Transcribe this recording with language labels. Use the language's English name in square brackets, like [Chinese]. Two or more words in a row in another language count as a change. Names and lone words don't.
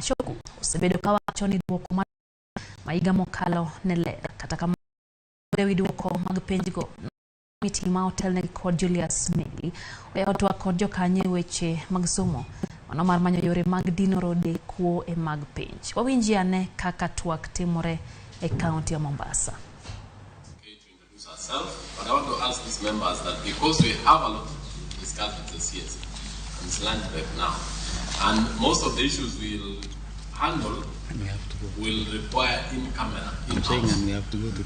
[Luo (Kenya and Tanzania)] Mashogu osebedo ka wacho ni duoko mar maiga mokalo ne ler kata kamano ewi duoko mag penj go Komiti ma otelne kod Julius Meli oyawo Twak kod jokanyo weche mag somo mano mar manyo yore mag dino rode kuo e mag penj. Wawinji ane kaka Twak timore e kaunti ya Mombasa. [English] Okay, to introduce ourselves, but I want to ask these members that because we have a lot to discuss with the CS and it's lunch break now, and most of the issues we'll handle will require in-camera, in-house. And we have to go to